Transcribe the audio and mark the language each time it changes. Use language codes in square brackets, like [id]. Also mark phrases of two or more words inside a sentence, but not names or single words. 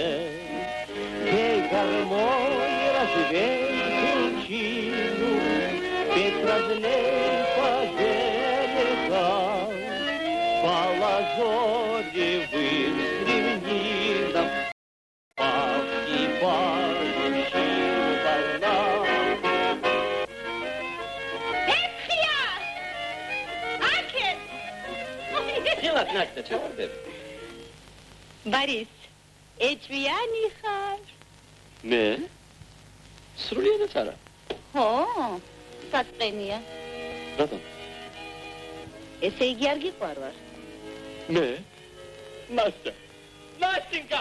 [ru] Ей, гармонь, развей причину, ведь разлей по берегам, по лазоревым стремнинам. Настя, чего ты? Борис, [ka] ეჭვიანი ხარ? მე? სრულიადაც არა. ხო, საწყენია. რატომ? ესე იგი არ გიყვარვარ? მე? ნასტა. ნასტინკა!